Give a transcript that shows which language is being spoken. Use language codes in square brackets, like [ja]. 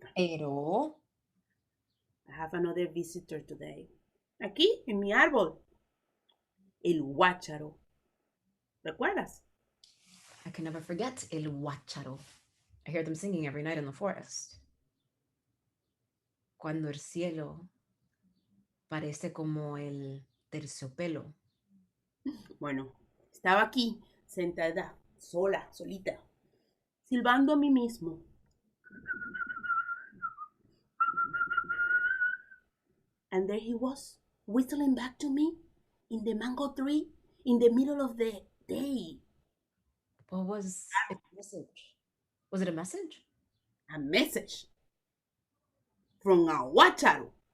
[es] Pero [en] I have another visitor today. [es] Aquí, en mi árbol. El guácharo. ¿Recuerdas? [en] I can never forget El Huacharo. I hear them singing every night in the forest. [es] Cuando el cielo parece como el terciopelo. Bueno, estaba aquí, sentada, sola, solita, silbando a mí mismo. [en] And there he was, whistling back to me in the mango tree in the middle of the day. What was it a message? Was it a message? A message. from a guácharo.